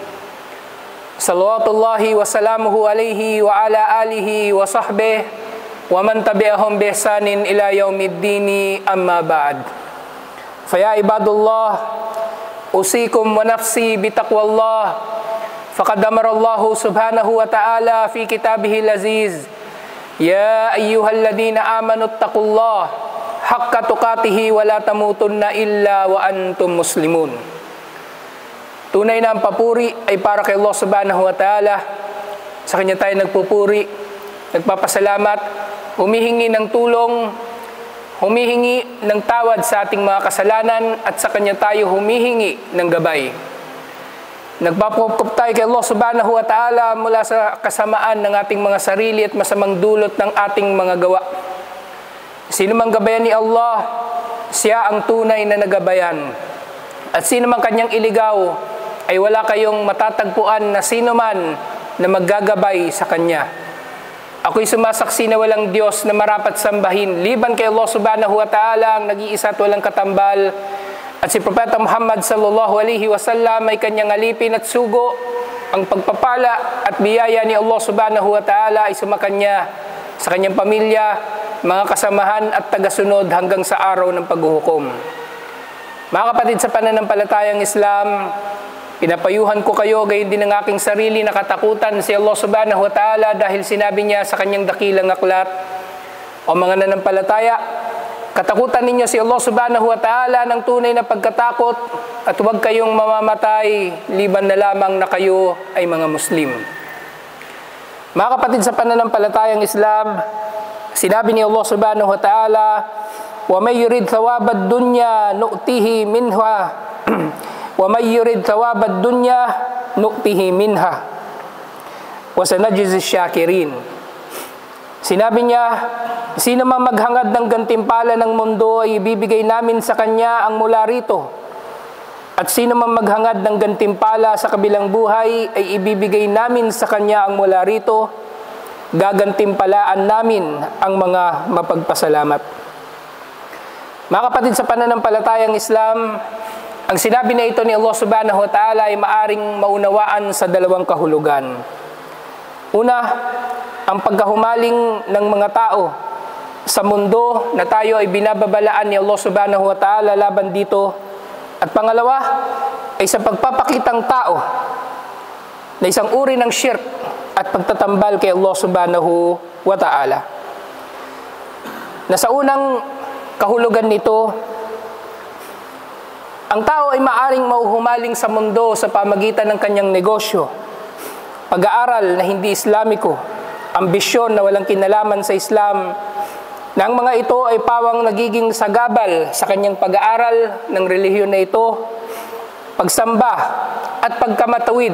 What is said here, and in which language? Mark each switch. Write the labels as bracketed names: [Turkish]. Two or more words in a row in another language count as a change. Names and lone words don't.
[Arabic] صلوات الله وسلامه عليه وعلى آله وصحبه ومن تبعهم بإحسان إلى يوم الدين أما بعد فيا عباد الله أوصيكم ونفسي بتقوى الله فقد أمر الله سبحانه وتعالى في كتابه العزيز يا أيها الذين آمنوا اتقوا الله حق تقاته ولا تموتن إلا وأنتم مسلمون. [Filipino] Tunay na ang papuri ay para kay Allah [Arabic] سبحانه وتعالى. [Filipino] Sa Kanya tayo nagpupuri, nagpapasalamat, humihingi ng tulong, humihingi ng tawad sa ating mga kasalanan at sa Kanya tayo humihingi ng gabay. Nagpapukop tayo kay Allah [Arabic] سبحانه وتعالى [Filipino] mula sa kasamaan ng ating mga sarili at masamang dulot ng ating mga gawa. Sino mang gabayan ni Allah, siya ang tunay na nagabayan. At sino mang kanyang iligaw, ay wala kayong matatagpuan na sino man na maggagabay sa Kanya. Ako'y sumasaksi na walang Diyos na marapat sambahin, liban kay Allah [Arabic] سبحانه وتعالى [Filipino] ang nag-iisa at walang katambal. At si Propeta Muhammad [Arabic] صلى الله عليه وسلم [Filipino] ay kanyang alipin at sugo. Ang pagpapala at biyaya ni Allah [Arabic] سبحانه وتعالى [Filipino] ay sumakanya sa kanyang pamilya, mga kasamahan at tagasunod hanggang sa araw ng paghuhukom. Mga kapatid sa pananampalatayang Islam, pinapayuhan ko kayo gayon din ang aking sarili na katakutan si Allah [Arabic] سبحانه وتعالى [Filipino] dahil sinabi niya sa kanyang dakilang aklat, o mga nanampalataya, katakutan ninyo si Allah [Arabic] سبحانه وتعالى [Filipino] ng tunay na pagkatakot at huwag kayong mamamatay liban na lamang na kayo ay mga Muslim. Mga kapatid sa pananampalatayang Islam, sinabi ni Allah [Arabic] سبحانه وتعالى, ومن يرد ثواب الدنيا نؤته منها ومن يرد ثواب الدنيا نؤته منها وسنجزي الشاكرين. [Filipino] Sinabi niya, sino mang maghangad ng gantimpala ng mundo ay ibibigay namin sa kanya ang mula rito. At sino mang maghangad ng gantimpala sa kabilang buhay ay ibibigay namin sa kanya ang mula rito. Gagantimpalaan namin ang mga mapagpasalamat. Mga kapatid sa pananampalatayang Islam, ang sinabi na ito ni Allah [Arabic] سبحانه وتعالى [Filipino] ay maaring maunawaan sa dalawang kahulugan. Una, ang pagkahumaling ng mga tao sa mundo na tayo ay binababalaan ni Allah [Arabic] سبحانه وتعالى [Filipino] laban dito. At pangalawa ay sa pagpapakitang tao na isang uri ng shirk at pagtatambal kay Allah [Arabic] سبحانه وتعالى. [Filipino] Na sa unang kahulugan nito, ang tao ay maaring mauhumaling sa mundo sa pamagitan ng kanyang negosyo, pag-aaral na hindi Islamiko, ambisyon na walang kinalaman sa Islam, na ang mga ito ay pawang nagiging sagabal sa kanyang pag-aaral ng relihiyon na ito, pagsamba at pagkamatawid.